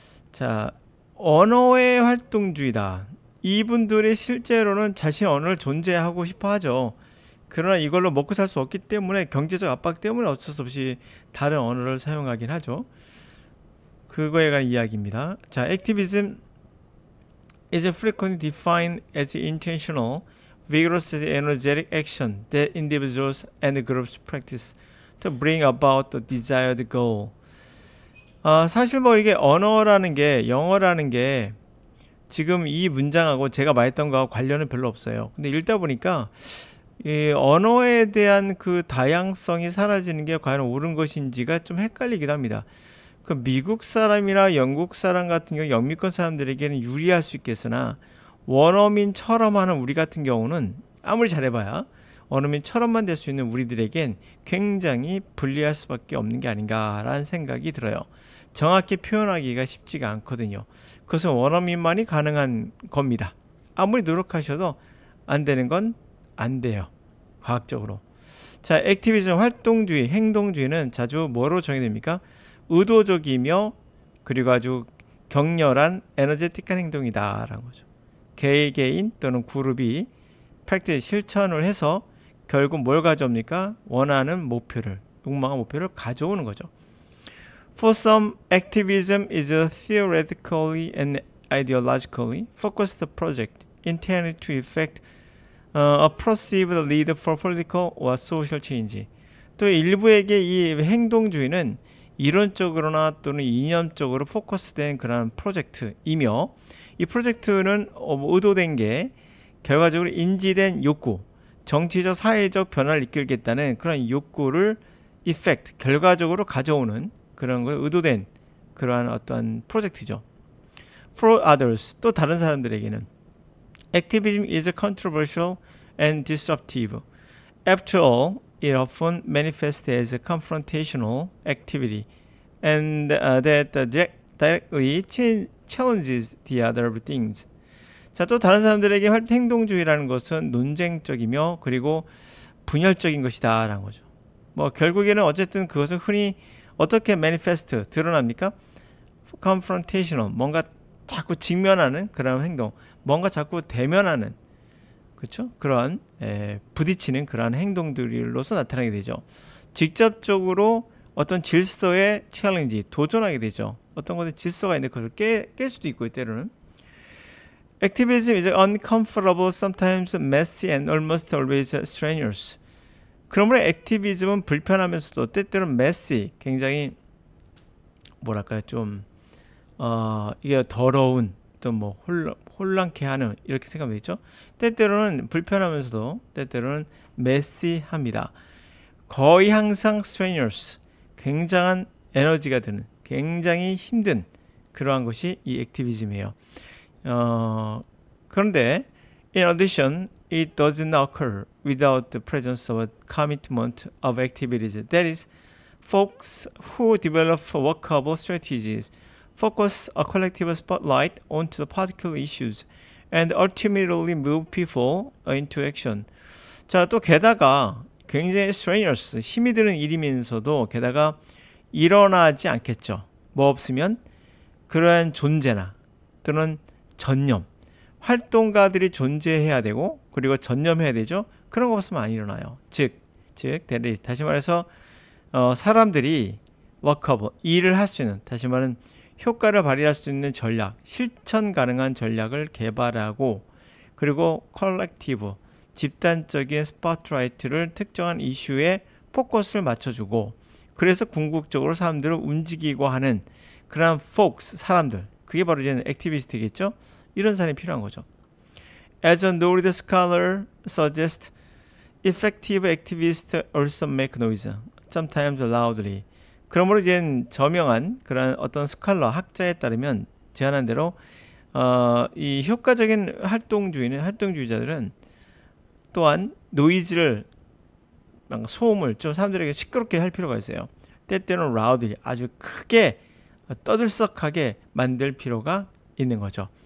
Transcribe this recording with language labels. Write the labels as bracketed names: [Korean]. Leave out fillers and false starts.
[Korean] 자, 언어의 활동주의다. 이분들이 실제로는 자신의 언어를 존재하고 싶어 하죠. 그러나 이걸로 먹고 살 수 없기 때문에 경제적 압박 때문에 어쩔 수 없이 다른 언어를 사용하긴 하죠. 그거에 관한 이야기입니다. [English] 자, activism is frequently defined as intentional vigorous energetic action that individuals and groups practice to bring about the desired goal. [Korean] 사실 뭐 이게 언어라는 게, 영어라는 게 지금 이 문장하고 제가 말했던 거하고 관련은 별로 없어요. 근데 읽다 보니까 이 언어에 대한 그 다양성이 사라지는 게 과연 옳은 것인지가 좀 헷갈리기도 합니다. 그 미국 사람이나 영국 사람 같은 경우 영미권 사람들에게는 유리할 수 있겠으나 원어민처럼 하는 우리 같은 경우는 아무리 잘해봐야 원어민처럼만 될 수 있는 우리들에겐 굉장히 불리할 수밖에 없는 게 아닌가라는 생각이 들어요. 정확히 표현하기가 쉽지가 않거든요. 그것은 원어민만이 가능한 겁니다. 아무리 노력하셔도 안 되는 건 안 돼요. 과학적으로. 자, 액티비즘, 활동주의, 행동주의는 자주 뭐로 정의됩니까? 의도적이며 그리고 아주 격렬한 에너제틱한 행동이다 라는 거죠. 개개인 또는 그룹이 프랙티스 실천을 해서 결국 뭘 가져옵니까? 원하는 목표를, 욕망한 목표를 가져오는 거죠. [English] For some, activism is a theoretically and ideologically focused project intended to effect a perceived lead for political or social change. [Korean] 또 일부에게 이 행동주의는 이론적으로나 또는 이념적으로 포커스된 그런 프로젝트이며 이 프로젝트는 의도된 게 결과적으로 인지된 욕구, 정치적 사회적 변화를 이끌겠다는 그런 욕구를 effect, 결과적으로 가져오는 그런 걸 의도된 그러한 어떤 프로젝트죠. [English] For others, [Korean] 또 다른 사람들에게는 [English] activism is controversial and disruptive. After all, it often manifests as a confrontational activity and that directly challenges the other things. [Korean] 자, 또 다른 사람들에게 행동주의라는 것은 논쟁적이며 그리고 분열적인 것이다 라는 거죠. 뭐 결국에는 어쨌든 그것은 흔히 어떻게 manifest, 드러납니까? confrontational, 뭔가 자꾸 직면하는 그런 행동, 뭔가 자꾸 대면하는, 그렇죠? 그러한 부딪히는 그러한 행동들로서 나타나게 되죠. 직접적으로 어떤 질서의 챌린지, 도전하게 되죠. 어떤 것에 질서가 있는데 그것을 깰 수도 있고 때로는. [English] Activism is uncomfortable, sometimes messy and almost always strenuous. [Korean] 그러므로 액티비즘은 불편하면서도 때때로는 messy, 굉장히 뭐랄까요, 좀 이게 더러운, 또 뭐 혼란케 하는, 이렇게 생각하면 되죠. 때때로는 불편하면서도 때때로는 messy합니다. 거의 항상 strenuous, 굉장한 에너지가 드는, 굉장히 힘든 그러한 것이 이 액티비즘이에요. [English] 그런데 in addition, it doesn't occur without the presence of a commitment of activities. That is, folks who develop workable strategies focus a collective spotlight onto the particular issues and ultimately move people into action. [Korean] 자, 또 게다가 굉장히 strenuous, 힘이 드는 일이면서도 게다가 일어나지 않겠죠. 뭐 없으면 그러한 존재나 또는 전념, 활동가들이 존재해야 되고 그리고 전념해야 되죠. 그런 거 없으면 안 일어나요. 즉 다시 말해서 사람들이 워커블, 일을 할 수 있는, 다시 말하는 효과를 발휘할 수 있는 전략, 실천 가능한 전략을 개발하고 그리고 컬렉티브, 집단적인 스포트라이트를 특정한 이슈에 포커스를 맞춰주고 그래서 궁극적으로 사람들을 움직이고 하는 그런 folks, 사람들, 그게 바로 이제 액티비스트겠죠. 이런 사람이 필요한 거죠. [English] As a noted scholar suggests, effective activists also make noise, sometimes loudly. [Korean] 그러므로 이제 저명한 그런 어떤 스칼러, 학자에 따르면 제안한 대로 이 효과적인 활동주의자들은 또한 노이즈를, 소음을 좀 사람들에게 시끄럽게 할 필요가 있어요. 때때로는 loudly, 아주 크게 떠들썩하게 만들 필요가 있는 거죠.